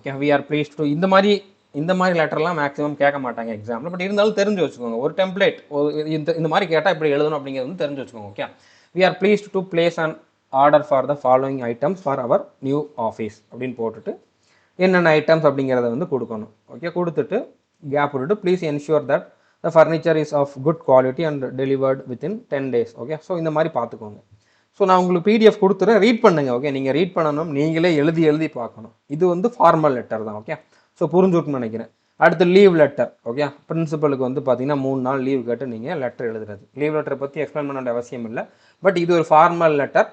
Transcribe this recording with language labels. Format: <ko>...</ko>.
<ta>Okay,</ta> <en>we are pleased to</en> <ta>இந்த மாதிரி லெட்டர்லாம் maximum கேட்க மாட்டாங்க எக்ஸாமில். பட் இருந்தாலும் தெரிஞ்சு வச்சுக்கோங்க, ஒரு டெம்ப்ளேட் இந்த மாதிரி கேட்டால் இப்படி எழுதணும் அப்படிங்கிறது வந்து தெரிஞ்சு வச்சுக்கோங்க.</ta> <en>okay, we are pleased to place an order for the following items for our new office</en> <ta>அப்படின்னு போட்டுட்டு என்னென்ன ஐட்டம்ஸ் அப்படிங்கிறத வந்து கொடுக்கணும்.</ta> <en>okay,</en> <ta>கொடுத்துட்டு கேப் போட்டுட்டு</ta> <en>Please ensure that the furniture is of good quality and delivered within 10 days.</en> <ta>Okay, so இந்த மாதிரி பார்த்துக்கோங்க. ஸோ நான் உங்களுக்கு PDF கொடுத்துறேன், ரீட் பண்ணுங்க. ஓகே, நீங்கள் ரீட் பண்ணணும், நீங்களே எழுதி பார்க்கணும். இது வந்து ஃபார்மல் லெட்டர் தான். ஓகே, ஸோ புரிஞ்சுட்டுன்னு நினைக்கிறேன். அடுத்து லீவ் லெட்டர். ஓகே, பிரின்சிபலுக்கு வந்து பார்த்தீங்கன்னா 3 நாள் லீவ் கேட்டு நீங்கள் லெட்டர் எழுதுறது. லீவ் லெட்டரை பற்றி எக்ஸ்பிளைன் பண்ண வேண்டிய அவசியம் இல்லை. பட் இது ஒரு ஃபார்மல் லெட்டர்.</ta>